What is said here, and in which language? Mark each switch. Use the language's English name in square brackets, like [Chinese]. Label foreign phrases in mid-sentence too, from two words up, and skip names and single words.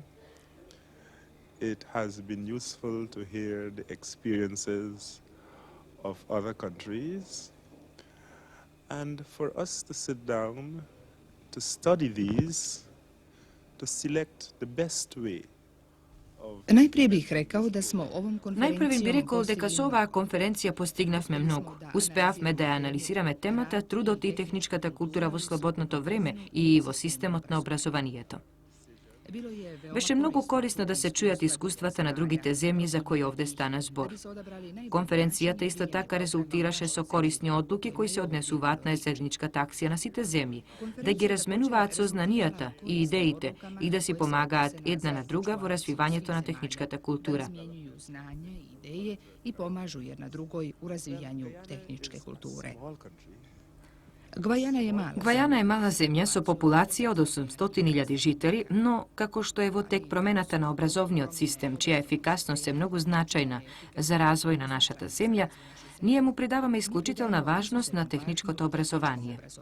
[English] It has been useful to hear the experiences of other countries and for us to sit down to study these, to select the best way. [Serbian] Najprije bih rekao da smo ovom Najprvi bi konferencijom [Macedonian] rekao дека со оваа конференција постигнавме многу. Успеавме да ја анализираме темата, трудот и техничката култура во слободното време и во системот на образованието. Беше многу корисно да се чујат искуствата на другите земји за кои овде стана збор. Конференцијата исто така резултираше со корисни одлуки кои се однесуваат на заедничката акција на сите земји, да ги разменуваат сознанијата и идеите и да си помагаат една на друга во развивањето на техничката култура. [Serbian] znanje i ideje i pomažu jedna drugoj u razvijanju tehničke kulture. [Macedonian] Гвајана е мала земја со популација од 800.000 жители, но како што е во тек промената на образовниот систем, чија ефикасност е многу значајна за развој на нашата земја, ние му придаваме исклучителна важност на техничкото образование.